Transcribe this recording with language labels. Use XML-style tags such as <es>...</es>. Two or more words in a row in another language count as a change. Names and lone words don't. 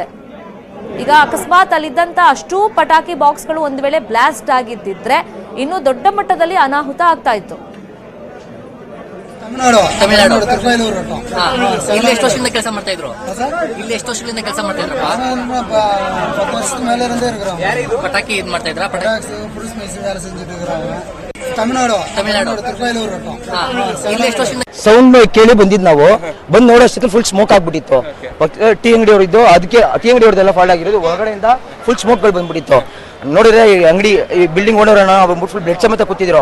<kn>ಈಗ ಅಕಸ್ಮಾತ್ ಅಲ್ಲಿದ್ದಂತ ಅಷ್ಟೂ ಪಟಾಕಿ ಬಾಕ್ಸ್ಗಳು ಒಂದು ವೇಳೆ ಬ್ಲಾಸ್ಟ್ ಆಗಿದ್ದಿದ್ರೆ ಇನ್ನೂ ದೊಡ್ಡ ಮಟ್ಟದಲ್ಲಿ ಅನಾಹುತ ಆಗ್ತಾ ಇತ್ತು. ತಮಿಳುನಾಡು ಇಲ್ಲಿ ಎಷ್ಟು ವರ್ಷದಿಂದ ಕೆಲಸ ಮಾಡ್ತಾ ಇದ್ರು? ಇಲ್ಲಿ ಎಷ್ಟು ವರ್ಷದಿಂದ ಕೆಲಸ ಮಾಡ್ತಾ ಇದ್ರಪ್ಪ?</kn> <ta>10 வருஷத்துக்கு மேல இருந்தே இருக்கிறோம்.</ta> <kn>ಪಟಾಕಿ ಇದ್ ಮಾಡ್ತಾ ಇದ್ರ?</kn> <ta>புதுசு மெஷின் வேலை செஞ்சுட்டு இருக்கிறாங்க.</ta> <kn>ತಮಿಳುನಾಡು ತಿರುಪೈಲೂರು ಇಲ್ಲಿ ಎಷ್ಟು ವರ್ಷದಿಂದ ಸೌಂಡ್ ಕೇಳಿ ಬಂದಿದ್ ನಾವು ಬಂದ್ ನೋಡೋಷ್ಟಕ್ಕೆ</kn> <en>full smoke</en> <kn>ಆಗ್ಬಿಟ್ಟಿತ್ತು. ಟೀ ಅಂಗಡಿ ಅವರಿದ್ದು, ಅದಕ್ಕೆ ಟೀ ಅಂಗಡಿ ಅವ್ರದ್ದೆಲ್ಲ ಫಾಲ್ಟ್ ಆಗಿರೋದು. ಹೊರಗಡೆಯಿಂದ</kn> <en>full smoke</en> <kn>ಗಳು ಬಂದ್ಬಿಟ್ಟಿತ್ತು. ನೋಡಿದ್ರೆ ಈ ಅಂಗಡಿ ಈ</kn> <en>building owner</en> <kn>ಬಂದ್ಬಿಟ್ಟು</kn> <en>full blood</en> <kn>ಸಮೇತ ಕೂತಿದ್ರು.</kn>